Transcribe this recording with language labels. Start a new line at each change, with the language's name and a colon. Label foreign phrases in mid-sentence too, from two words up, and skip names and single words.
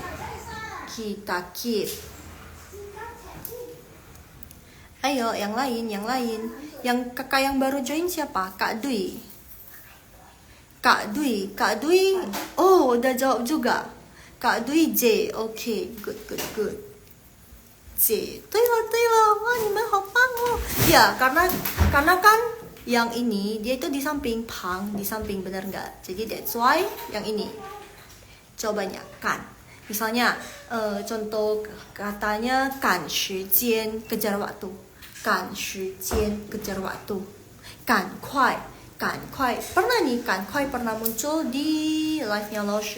Indonesian: Kita keep. Ayo, yang lain. Yang kakak yang baru join siapa? Kak Dwi. Oh, udah jawab juga. Kak Dwi J. Oke, good.
Chinese: J. 对了. Wah, 你们好棒哦.
Indonesian: Ya, karena kan yang ini dia itu di samping pang, bener nggak? Jadi
English: that's why
Indonesian: yang ini. Cobanya kan. Misalnya contoh katanya
Chinese: 赶时间
Indonesian: kejar waktu.
Chinese: 赶时间
Indonesian: kejar waktu. 赶快 pernah nih 赶快 pernah muncul di live-nya Laoshu.